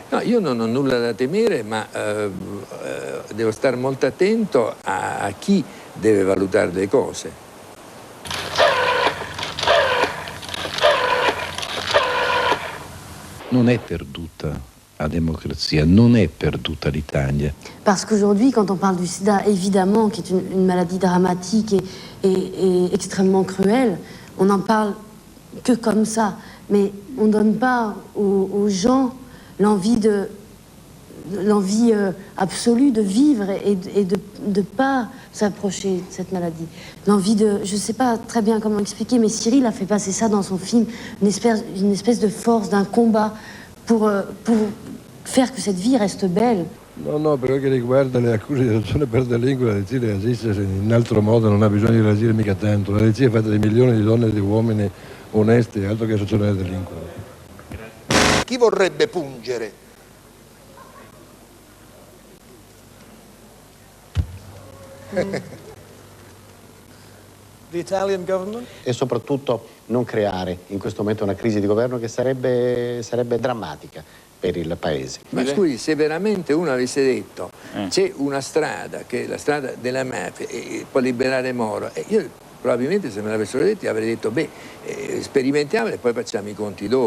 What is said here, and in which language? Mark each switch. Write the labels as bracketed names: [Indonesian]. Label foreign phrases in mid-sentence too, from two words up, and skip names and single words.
[Italian] No, io non ho nulla da temere, ma devo stare molto attento a chi deve valutare le cose. Non è perduta [French] la démocratie, [Italian] non è perduta l'Italia. [French] Parce qu'aujourd'hui, quand on parle du sida, évidemment, qui est une maladie dramatique et extrêmement cruelle, on n'en parle que comme ça. Mais on ne donne pas aux gens l'envie absolue de vivre et de ne pas s'approcher de cette maladie. L'envie de... Je ne sais pas très bien comment expliquer, mais Cyril a fait passer ça dans son film, une espèce de force, d'un combat pour faire que cette vie reste belle. [Italian] No, per quel che riguarda le accuse di adozione per delinquere, la legge reagisce in altro modo, non ha bisogno di reagire mica tanto. La legge è fatta di milioni di donne e di uomini onesti, altro che associazione del delinquere. Chi vorrebbe pungere? [English] The Italian government? [Italian] E soprattutto non creare in questo momento una crisi di governo che sarebbe drammatica per il paese. Ma scusi, se veramente uno avesse detto c'è una strada, che è la strada della mafia, e può liberare Moro, io probabilmente se me l'avessero detto avrei detto sperimentiamo e poi facciamo i conti dopo.